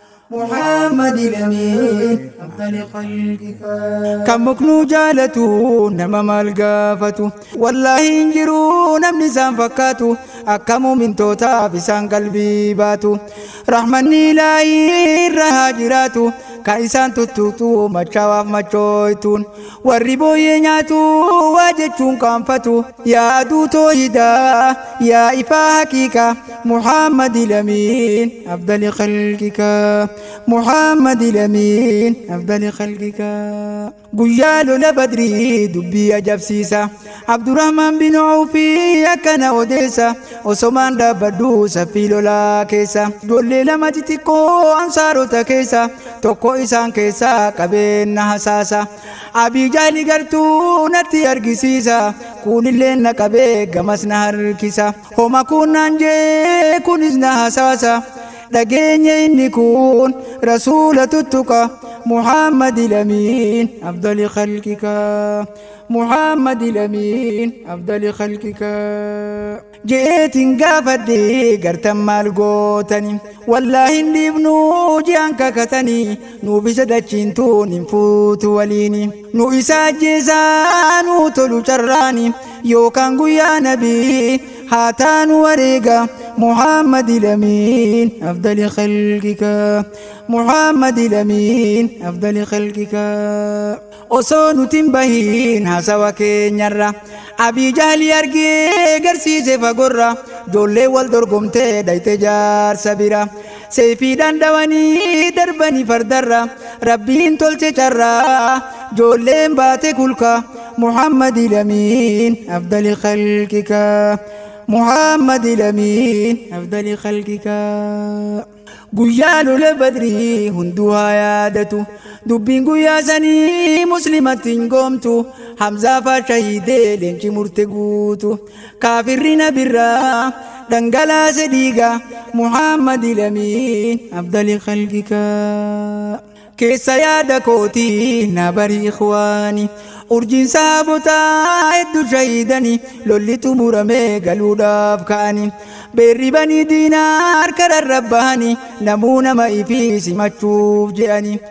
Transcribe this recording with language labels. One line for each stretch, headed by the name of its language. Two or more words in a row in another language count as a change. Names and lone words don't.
Arabic: محمد الأمين أفضل خلقك.
Oromo: Kan muknuu jaalatu nama maal gaafatu? Wallaahi hin jiru namni isaan fakkaatu. Akka muumintootaaf isaan qalbii baatu. Rahmanni Ilaahii irra haa jiraatu. Kan isaan tuttuutu machawaaf machooytuun. Warri booyyee nyaatu waa jechuun qaanfatu. Yaa aduu toohidaa, yaa ifaa haqiiqa.
Arabic: محمد الأمين أفضل خلقك. محمد الأمين أفضل خلقك.
Oromo: Guyyaa lola Badrii dubbii ajabsiisa. Abdurrahmaan bin Awfii akkana odeessa. Osomaan dhaabbadhu saffii lolaa keessa. Ijoollee lama xixiqqoo ansaarota keessa. Tokko isaan keessa qabeenna hasaasa. Abii Jahli gartuu natti argisiisa. Kunillee na qabee gamas na harkisa. Homa kun naan jee kunis na hasaasa. Dhageenye inni kun Rasuula tuttuqa.
Arabic: محمد الأمين أفضل خلقك، محمد الأمين أفضل خلقك.
Oromo: Je'eetiin gaafadhe gartan maal gootani? Wallaahi hin dhiifnu je'an kakatani. Nuuf isa dachiin tun hin fuutu waliini. Nu isa ajjeesaa nu tolu carraani. Yookaan guyyaa Nabii haa taanu wareega.
Arabic: محمد الأمين أفضل خلقك، محمد الأمين أفضل خلقك.
Oromo: Osoo nuti hin bahiin hasawa keenyarra, Abii Jahli argee garsiise fagorra, ijoollee wal dorgomtee dhayte jaarsa bira. Seefiidhaan dhawanii darbanii fardarra, Rabbiin tolche carraa, ijoolleen baate kulka.
Arabic: محمد الأمين أفضل خلقك، محمد الأمين أفضل خلقك.
Oromo: Guyyaa lola Badrii hunduu haa yaadatu. Dubbiin guyyaa sanii Muslimatti hin goomtu. Hamzaa faa shahiidee leenci murte guutu. Kaafirri nabirraa dhangalaase dhiiga.
Arabic: محمد الأمين أفضل خلقك.
Oromo: Keessa yaada kootii na bari ikhwaani. Urjiin saabotaa hedduu shahiidani. Lolli xumuramee galuudhaaf ka'ani. Beerri banii diinaa harka rarrabbahani. Namuu nama ifii simachuuf je'ani.